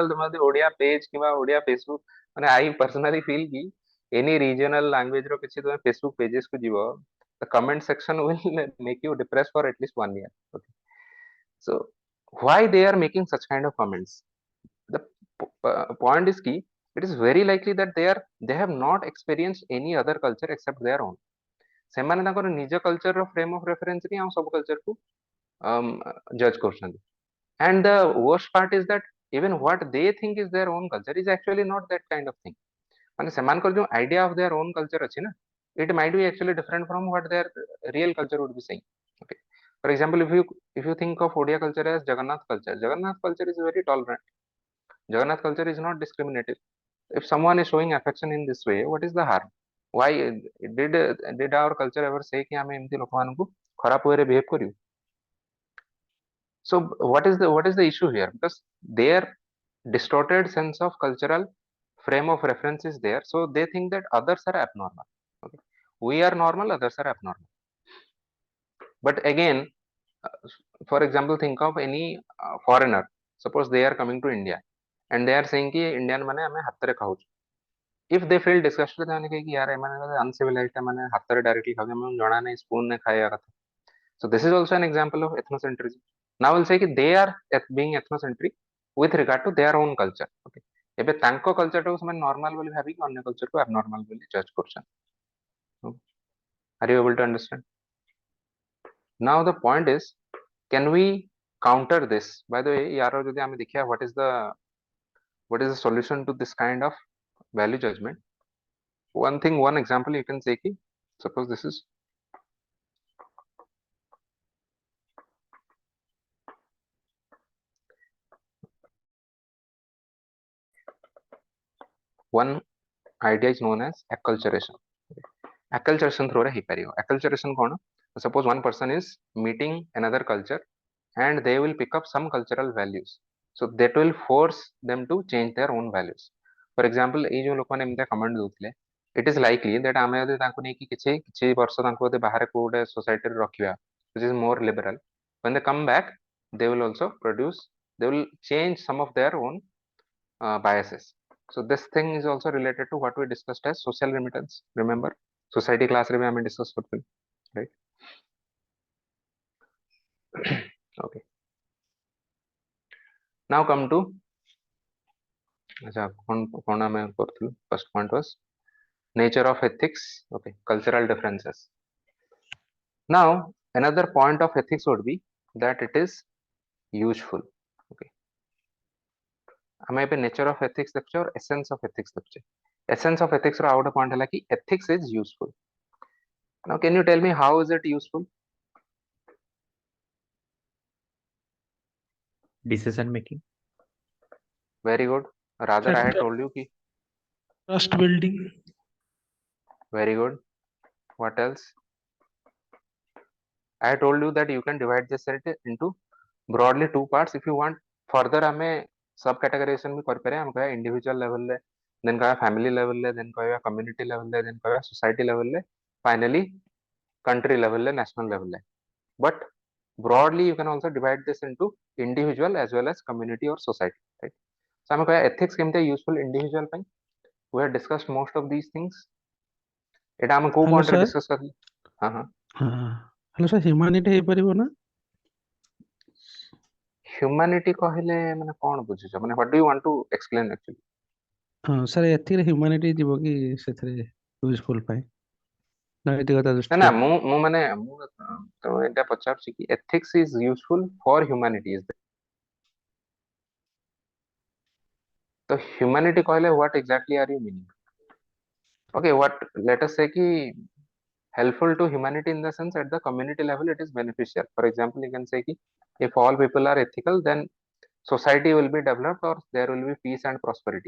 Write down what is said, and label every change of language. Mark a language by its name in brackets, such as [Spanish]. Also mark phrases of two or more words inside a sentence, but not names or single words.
[Odia] ତୁମେ ଯଦି ଓଡିଆ ପେଜ କିମ୍ବା ଓଡିଆ ଫେସବୁକ୍, ମାନେ [English] I personally feel [Odia] କି [English] any regional language [Odia] ର କିଛି ତୁମେ ଫେସବୁକ୍ ପେଜେସ୍ କୁ ଯିବ, [English] the comment section will make you depressed for at least 1 year। okay, so why they are making such kind of comments? The point is key, it is very likely that they have not experienced any other culture except their own। [Odia] ସେମାନେ ତାଙ୍କର ନିଜ କଲଚର ର [English] frame of reference [Odia] ରେ ଆମ ସବୁ କଲଚର କୁ ଜଜ କରୁଛନ୍ତି। [English] and the worst part is that even what they think is their own culture is actually not that kind of thing। [Odia] ମାନେ ସେମାନଙ୍କର ଯୋଉ [English] idea of their own culture [Odia] ଅଛି ନା, [English] it might be actually different from what their real culture would be saying। okay, for example, if you think of Odia culture as Jagannath culture, Jagannath culture is very tolerant, Jagannath culture is not discriminative। if someone is showing affection in this way, what is the harm? why did our culture ever say [Odia] कि ଆମେ ଏମିତି ଲୋକମାନଙ୍କୁ ଖରାପ way ରେ behave କରିବୁ? [English] so what is the issue here? because their distorted sense of cultural frame of reference is there, so they think that others are abnormal। okay, we are normal, others are abnormal। but again, uh, for example, think of any foreigner, suppose they are coming to India and they are saying कि Indian [Odia] ମାନେ ଆମେ ହାତରେ ଖାଉଛୁ। [English] if they feel disgusted, [Odia] ସେମାନେ କହେ କି यार ଏମାନେ uncivilized, ମାନେ ହାତରେ directly ଖାଉଛନ୍ତି, ଆମକୁ ଜଣା ନାହିଁ spoon ରେ ଖାଇବା କଥା। [English] so this is also an example of ethnocentrism। now we'll say କି they are being ethnocentric with regard to their own culture। [Odia] okay, ଏବେ ତାଙ୍କ culture ଟାକୁ ସେମାନେ normal ବୋଲି ଭାବିକି ଅନ୍ୟ culture କୁ abnormal ବୋଲି judge କରୁଛନ୍ତି। [English] okay, are you able to understand? now the point is, can we counter this? by the way, यार [Odia] ଯଦି ଆମେ ଦେଖିବା [English] what is the solution to this kind of value judgment? one example you can say ki, suppose this is one idea is known as acculturation। acculturation through [Odia] रे ହେଇପାରିବ। acculturation କଣ? [English] suppose one person is meeting another culture and they will pick up some cultural values, so that will force them to change their own values। for example, [Odia] ଏଇ ଯୋଉ ଲୋକମାନେ ଏମିତି କମେଣ୍ଟ ଦଉଥିଲେ, [English] it is likely that [Odia] ଆମେ ଯଦି ତାଙ୍କୁ ନେଇକି କିଛି କିଛି ବର୍ଷ ତାଙ୍କୁ ଯଦି ବାହାରେ କୋଉ ଗୋଟେ ସୋସାଇଟିରେ ରଖିବା [English] which is more liberal, when they come back they will also they will change some of their own biases। so this thing is also related to what we discussed as social remittance। remember society class [Odia] ରେ ବି ଆମେ discuss କରିଥିଲୁ, right? [English] okay, now come to [Odia] acha kon ଆମେ କରିଥିଲୁ, [English] first point was nature of ethics। okay, cultural differences। now another point of ethics would be that it is useful। [Odia] okay, ଆମେ ଏବେ [English] nature of ethics [Odia] ଦେଖୁଛେ और [English] essence of ethics [Odia] ଦେଖୁଛେ। [English] essence of ethics [Odia] ର ଆଉ ଗୋଟେ point ହେଲା କି [English] ethics is useful। now can you tell me how is it useful? Decision making। very good, rather I had told you ki, Trust building, very good, what else? I told you that you can divide this set into broadly two parts। if you want further ଆମେ sub categorization भी କରିପାରିବା। [Odia] ଆମେ କହିବା [English] individual level [Odia] ରେ, then କହିବା [English] family level [Odia] ରେ, then କହିବା [English] community level [Odia] ରେ, then କହିବା [English] society level [Odia] ରେ, finally [English] country level [Odia] ରେ, [English] national level [Odia] ରେ। [English] but broadly you can also divide this into individual as well as community or society, right? So [Odia] ଆମେ କହିବା [English] ethics କେମିତି useful individual ପାଇଁ, we have discussed most of these things. [Odia] ଏଟା ଆମେ କୋଉ [English] Hello, [Odia] point ରେ [English] sir. [Hindi] discuss करली? हाँ हाँ [English] hello sir humanity [Odia] ହେଇପାରିବ ନା? [English] humanity [Odia] କହିଲେ ମାନେ କଣ ବୁଝୁଛ, ମାନେ [English] what do you want to explain actually? [Odia] ହଁ ସାର୍ ଏଥିରେ ହ୍ୟୁମାନିଟି ଯିବ କି ସେଥିରେ ୟୁଜଫୁଲ ପାଇଁ ନୈତିକତା ନା ନା ଦୃଷ୍ଟିରୁ? ମୁଁ ମାନେ ମୁଁ ତ ଏଟା ପଚାରୁଛି କି [English] ethics is useful for humanity is there? तो humanity कहले what exactly are you meaning? Okay, what let us say कि helpful to humanity in the sense at the community level it is beneficial. For example, you can say कि if all people are ethical, then society will be developed or there will be peace and prosperity.